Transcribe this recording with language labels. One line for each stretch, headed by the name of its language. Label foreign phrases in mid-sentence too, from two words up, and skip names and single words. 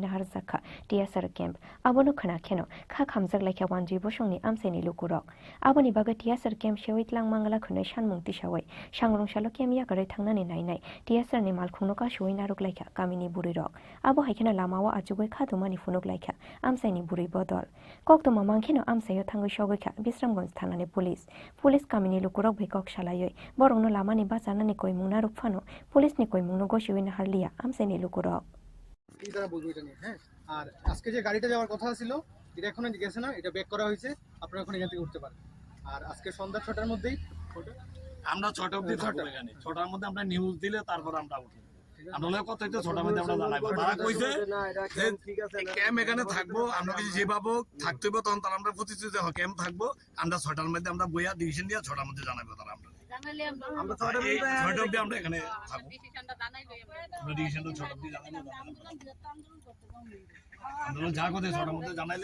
Kok Borok: नाहार जाखा टिएसआर केम्प आबोनो खोनाखेनो खा खामजाक लायखा वानजुइ बसंनि आमचाइनि लुकुरक आबोनि बागै टिएसआर केम्प सेवैतलां मांगला खनै सानमुंति सावै सांग्रंसालो केम याकरै थांनानै नायनाय टिएसआर नि मालखुंनुका सवै नारुक लायखा गामिनि बुरिरक आबो हायखेनो लामावा आजुगै खादुमानि फुनुक लायखा आमचाइनि बुरै बदल कक्तमा मांखेनो आमसायो थांगै सवैखा बिश्रामगंज थानानि पुलिस गामिनि लुकुरक भैकक सालायै बरंनो लामानि बाजानानि कय मुना रुफानो पुलिसनि कय मुनो गसिउइना हारलिया आमसाइनि लुकुरक
Bangla: এই দ্বারা বলবো এটা নিয়ে হ্যাঁ আর আজকে যে গাড়িটা যাওয়ার কথা ছিল এটা এখনো গেছে না এটা ব্যাক করা হয়েছে আপনারা এখন এখান থেকে উঠতে পারেন আর আজকে সন্ধ্যা 6টার মধ্যেই আমরা 6টা অবধি থাকবো এখানে 6টার মধ্যে আমরা নিউজ দিলে তারপর আমরা উঠব আমরা কত হইতো 6টার মধ্যে আমরা জানাবো তারা কইছে যে ক্যাম্প এখানে থাকবো আমরা যদি যে পাবো থাকতে হবে তখন তারা আমরা প্রতিশ্রুতি ক্যাম্প থাকবো আমরা 6টার মধ্যে আমরা বইয়া ডিসিশন দিয়ে 6টার মধ্যে জানাবো তারা আমরা 6টা অবধি আমরা এখানে থাকবো আমরা ডিসিশনটা 6টা অবধি জানাবো আমরা যা কথা 6টার মধ্যে জানাইলে